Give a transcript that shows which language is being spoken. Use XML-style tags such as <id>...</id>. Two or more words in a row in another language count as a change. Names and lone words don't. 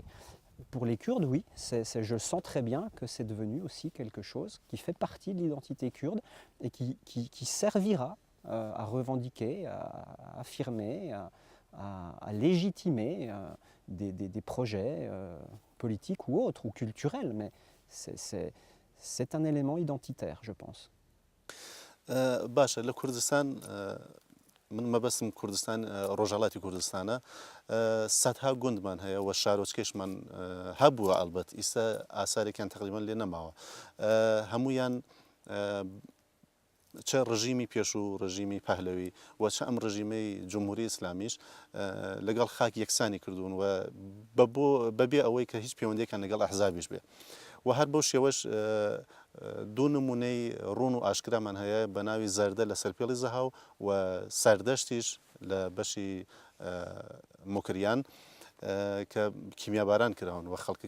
<fr>Pour les Kurdes, oui, je sens très bien que c'est devenu aussi quelque chose qui fait partie de l'identité kurde et qui servira à revendiquer, à affirmer, à légitimer des projets politiques ou autres, ou culturels, mais c'est un élément identitaire, je pense.</fr> <ckb>باشە لە کوردستان من مەبەستم کوردستان ڕۆژهەڵاتی کوردستانە سەدها گوندمان هەیە و شارۆچکەشمان هەبووە ئەلبەت ئیستا ئاسارێکیان تقریبان لێ نەماوە هەمویان چه ڕژیمی پێش و ڕژیمی پەهلەوی و چه ئەم ڕژیمەی جمهوری ئیسلامیش لەگەڵ خاک یەکسانی کردوون و بەبێ ئەوەی کە هیچ پەیوەندێکیان لەگەڵ ئەحزابیش بێ و هەر بەو شێوەش دوو نمونەی ڕوون و ئاشکرامان هەیە بە ناوی زەردە لە سەرپێڵی زەهاو و سەردەشتیش لە بەشی موکریان کە کیمیاباران کراون و</ckb>